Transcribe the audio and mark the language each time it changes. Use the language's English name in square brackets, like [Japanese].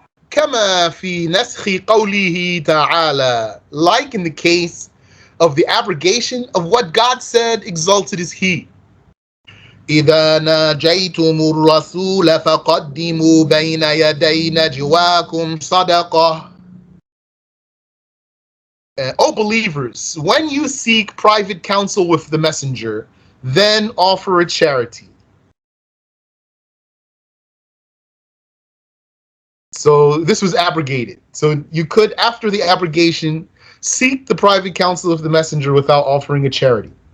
[Arabic] كما في نسخ قوله تعالى, [English] like in the case of the abrogation of what God said, exalted is He. [Arabic] إذا ناجيتم الرسول فقدموا بين يدي نجواكم صدقة. [English] O believers, when you seek private counsel with the messenger, then offer a charity. So this was abrogated. So you could, after the abrogation, seek the private counsel of the messenger without offering a charity.